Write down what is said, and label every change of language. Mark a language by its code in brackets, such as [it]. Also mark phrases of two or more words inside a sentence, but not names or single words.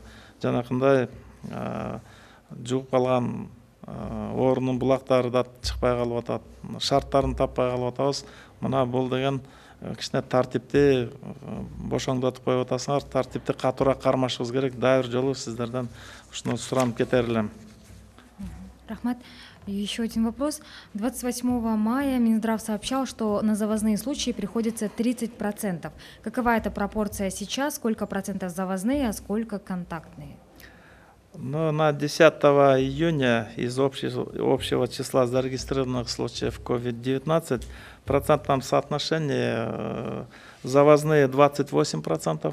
[ky] Жанакындай жугуп калган оорунун булактары да чыкпай калып атат. Шарттарын таппай калып атабыз. Мына бул деген кичине тартипти бошоңдотуп коюп атасыңар, тартипти катуураак кармашыбыз керек. Дагы бир жолу сиздерден ушуну суранып кетер элем. Рахмат. [ru] Еще один вопрос. 28 мая Минздрав сообщал, что на завозные случаи приходится 30%. Какова эта пропорция сейчас? Сколько процентов завозные, а сколько контактные? Ну, на 10 июня из общего числа зарегистрированных случаев COVID-19 в процентном соотношении завозные 28%.